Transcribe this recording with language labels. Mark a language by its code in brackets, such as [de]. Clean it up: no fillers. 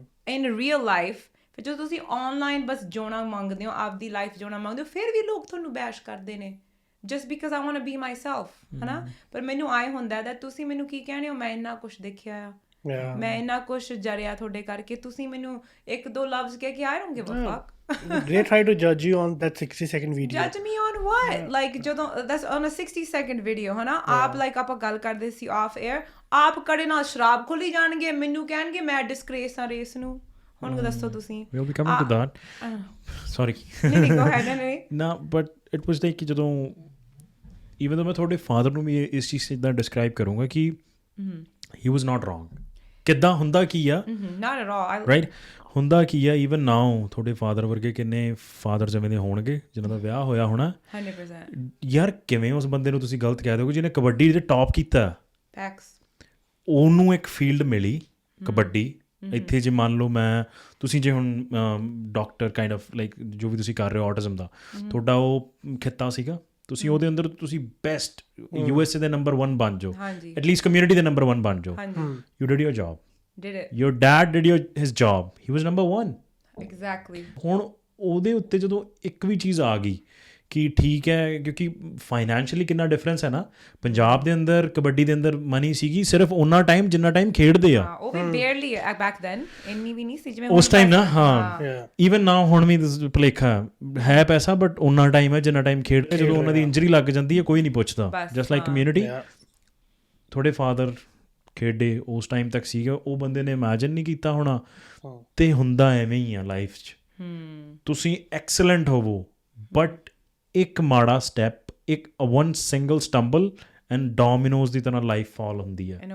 [en] in real life [pa] ਫਿਰ ਜਦੋਂ ਤੁਸੀਂ online ਬਸ ਜਿਉਣਾ ਮੰਗਦੇ ਹੋ ਆਪਦੀ ਲਾਈਫ ਜਿਉਣਾ ਮੰਗਦੇ ਹੋ ਫਿਰ ਵੀ ਲੋਕ ਤੁਹਾਨੂੰ ਬੈਸ਼ ਕਰਦੇ ਨੇ [en] just because I want to be myself [pa] ਹੈ ਨਾ ਪਰ ਮੈਨੂੰ ਆਏ ਹੁੰਦਾ that ਤੁਸੀਂ ਮੈਨੂੰ ਕੀ ਕਹਿੰਦੇ ਹੋ ਮੈਂ ਇੰਨਾ ਕੁਛ ਦੇਖਿਆ ਆ ਮੈਂ ਇੰਨਾ ਕੁਛ ਜਰਿਆ ਤੁਹਾਡੇ ਕਰਕੇ ਤੁਸੀਂ ਮੈਨੂੰ ਇੱਕ ਦੋ ਲਫ਼ਜ਼ ਕਹਿ ਕੇ [en] I don't give a fuck they try to judge you on that 60-second video judge me on what like [pa] ਜਦੋਂ [en] that's on a 60-second video [pa] ਹੈ ਨਾ ਆਪ like ਆਪਾਂ ਗੱਲ ਕਰਦੇ ਸੀ [en] off air [pa] ਆਪ ਕੜੇ ਨਾਲ ਸ਼ਰਾਬ ਖੋਲੀ ਜਾਣਗੇ ਮੈਨੂੰ ਕਹਿਣਗੇ ਮੈਂ ਡਿਸਗ੍ਰੇਸ ਆ ਰੇਸ ਨੂੰ ਹੁਣ ਦੱਸੋ ਤੁਸੀਂ [en] we'll be coming to that sorry [pa] ਨਹੀਂ [en] go ahead anyway no but it was like [pa] ਜਦੋਂ [en] even though [pa] ਮੈਂ ਤੁਹਾਡੇ ਫਾਦਰ ਨੂੰ ਵੀ ਇਸ ਚੀਜ਼ ਇਦਾਂ ਡਿਸਕ੍ਰਾਈਬ ਕਰੂੰਗਾ ਕਿ [en] he was not wrong [pa] ਕਿੱਦਾਂ ਹੁੰਦਾ ਕੀ ਆ [en] not at all [pa] right ਹੁੰਦਾ ਕੀ ਆ [en] even now [pa] ਤੁਹਾਡੇ ਫਾਦਰ ਵਰਗੇ ਕਿੰਨੇ ਫਾਦਰ ਜਿਵੇਂ ਦੇ ਹੋਣਗੇ ਜਿਨ੍ਹਾਂ ਦਾ ਵਿਆਹ ਹੋਇਆ ਹੋਣਾ [en] 100% [pa] ਯਾਰ ਕਿਵੇਂ ਉਸ ਬੰਦੇ ਨੂੰ ਤੁਸੀਂ ਗਲਤ ਕਹਿ ਦਿਓਗੇ ਜਿਹਨੇ ਕਬੱਡੀ ਦੇ ਟੌਪ ਕੀਤਾ ਉਹਨੂੰ ਇੱਕ ਫੀਲਡ ਮਿਲੀ ਕਬੱਡੀ ਇੱਥੇ ਜੇ ਮੰਨ ਲਓ ਤੁਸੀਂ ਜੇ ਹੁਣ ਡਾਕਟਰ ਕਾਈਂਡ ਆਫ ਲਾਈਕ ਜੋ ਵੀ ਤੁਸੀਂ ਕਰ ਰਹੇ ਹੋ ਆਟਿਜ਼ਮ ਦਾ ਤੁਹਾਡਾ ਉਹ ਖਿੱਤਾ ਸੀਗਾ ਤੁਸੀਂ ਉਹਦੇ ਅੰਦਰ ਤੁਸੀਂ ਬੈਸਟ USA ਦੇ ਨੰਬਰ 1 ਬਣ ਜਾਓ ਐਟਲੀਸਟ ਕਮਿਊਨਿਟੀ ਦੇ ਨੰਬਰ 1 ਬਣ ਜਾਓ [en] you did your job did it your dad did his job he was number 1 exactly [pa] ਹੁਣ ਉਹਦੇ ਉੱਤੇ ਜਦੋਂ ਇੱਕ ਵੀ ਚੀਜ਼ ਆ ਗਈ ਕਿ ਠੀਕ ਹੈ ਕਿਉਂਕਿ ਫਾਈਨੈਂਸ਼ੀਅਲੀ ਕਿੰਨਾ ਡਿਫਰੈਂਸ ਹੈ ਨਾ ਪੰਜਾਬ ਦੇ ਅੰਦਰ ਕਬੱਡੀ ਦੇ ਅੰਦਰ ਮਨੀ ਸੀਗੀ ਸਿਰਫ ਉਹਨਾਂ ਟਾਈਮ ਜਿੰਨਾ ਟਾਈਮ ਖੇਡਦੇ ਆ ਉਹ ਵੀ ਬੇਅਰਲੀ [en] back then [pa] ਇੰਨੀ ਵੀ ਨਹੀਂ ਸੀ ਜਿਵੇਂ ਉਸ ਟਾਈਮ ਨਾ ਹਾਂ ਈਵਨ ਨਾਓ ਹੁਣ ਵੀ ਭੁਲੇਖਾ ਹੈ ਪੈਸਾ ਬਟ ਉਹਨਾਂ ਟਾਈਮ ਹੈ ਜਿੰਨਾ ਟਾਈਮ ਖੇਡਦੇ ਜਦੋਂ ਉਹਨਾਂ ਦੀ ਇੰਜਰੀ ਲੱਗ ਜਾਂਦੀ ਹੈ ਕੋਈ ਨਹੀਂ ਪੁੱਛਦਾ ਜਸਟ ਲਾਈਕ ਕਮਿਊਨਿਟੀ ਤੁਹਾਡੇ ਫਾਦਰ ਖੇਡੇ ਉਸ ਟਾਈਮ ਤੱਕ ਸੀਗਾ ਉਹ ਬੰਦੇ ਨੇ ਇਮੈਜਿਨ ਨਹੀਂ ਕੀਤਾ ਹੋਣਾ ਤੇ ਹੁੰਦਾ ਐਵੇਂ ਹੀ ਆ ਲਾਈਫ 'ਚ ਤੁਸੀਂ ਐਕਸਲੈਂਟ ਹੋਵੋ ਬਟ ਇੱਕ ਮਾੜਾ ਸਟੈਪ ਇੱਕ [en] one single stumble and [pa] ਡੋਮੀਨੋਜ਼ ਦੀ ਤਰ੍ਹਾਂ ਲਾਈਫ ਫਾਲ ਹੁੰਦੀ ਹੈ